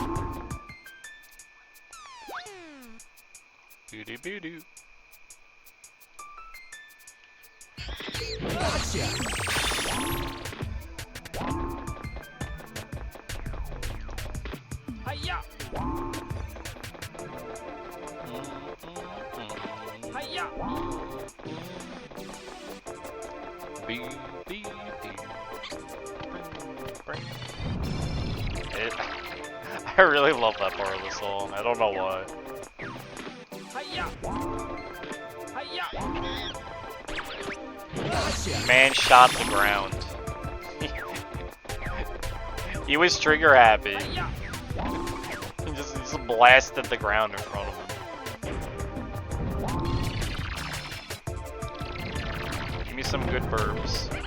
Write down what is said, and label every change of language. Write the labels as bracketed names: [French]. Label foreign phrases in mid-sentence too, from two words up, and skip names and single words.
[English] Boo-doo boo-doo. Gotcha! Hiya! Hiya! Boo, boo, boo. I really love that part of the song. I don't know why. Hiya! Hiya! Man shot the ground. He was trigger happy. He just blasted the ground in front of him. Give me some good burbs.